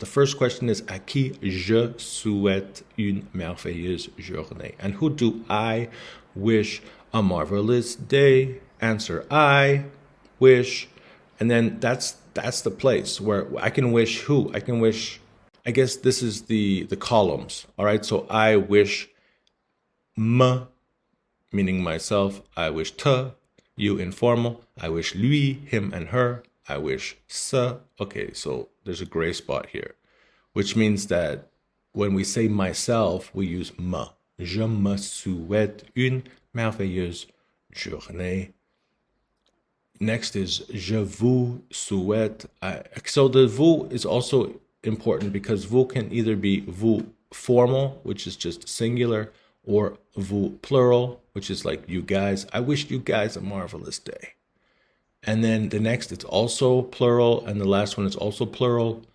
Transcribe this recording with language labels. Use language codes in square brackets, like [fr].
[en] The first question is [fr] à qui je souhaite une merveilleuse journée. [en] And who do I wish a marvelous day? Answer: I wish. And then that's the place where I can wish who? I can wish, I guess this is the columns. All right, so I wish me, meaning myself. I wish te, you informal. I wish lui, him and her. I wish ce. Okay, so there's a gray spot here, which means that when we say myself, we use me. [fr] Je me souhaite une merveilleuse journée. [en] Next is [fr] je vous souhaite. [en] So the vous is also important because vous can either be vous formal, which is just singular, or vous plural, which is like you guys. I wish you guys a marvelous day. And then the next, it's also plural, and the last one is also plural.